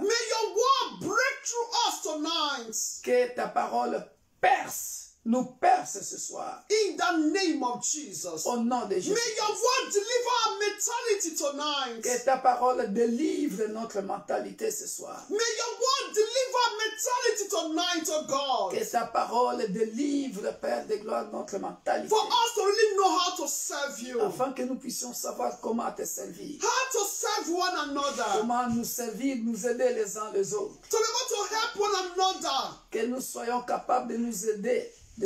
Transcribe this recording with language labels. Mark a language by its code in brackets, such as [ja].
[en] May your word break through us tonight. [fr] Que ta parole nous perce ce soir. [en] In the name of Jesus. [fr] Au nom de Jésus. [en] May your word deliver our mentality tonight. [fr] Que ta parole délivre notre mentalité ce soir. [en] May your word deliver mentality tonight, oh God. [fr] Que ta parole délivre, Père de gloire, notre mentalité. [en] For us to really know how to serve you. [fr] Afin que nous puissions savoir comment te servir. [en] How to serve one another. [fr] Comment nous servir, nous aider les uns les autres. [en] To be able to help one another. [fr] Que nous soyons capables de nous aider, de